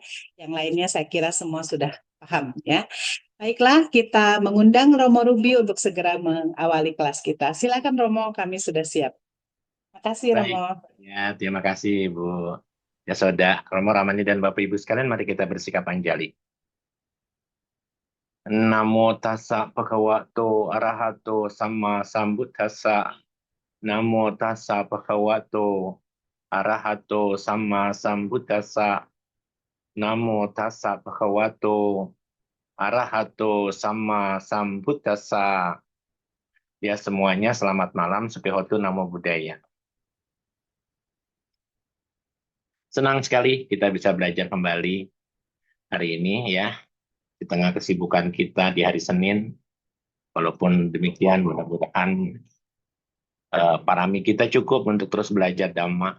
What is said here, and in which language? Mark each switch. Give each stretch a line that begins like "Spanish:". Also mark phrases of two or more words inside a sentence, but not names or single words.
Indonesian: Yang lainnya saya kira semua sudah paham ya. Baiklah, kita mengundang Romo Ruby untuk segera mengawali kelas kita. Silakan Romo, kami sudah siap. Terima kasih Baik, Romo. ya terima kasih Bu Yasoda, Romo Ramani dan Bapak Ibu sekalian, mari kita bersikap anjali.
Pali: Namo tassa bhagavato arahato sama sambuddhassa. Namo tassa bhagavato arahato sama sambuddhassa. Namo tassa bhagavato arahato sama sambuddhassa.
Indonesian: Ya semuanya, selamat malam.
Pali: Supihotu Namo Buddhaya.
Indonesian: Senang sekali kita bisa belajar kembali hari ini ya, di tengah kesibukan kita di hari Senin. Walaupun demikian, mudah-mudahan parami kita cukup untuk terus belajar Dhamma.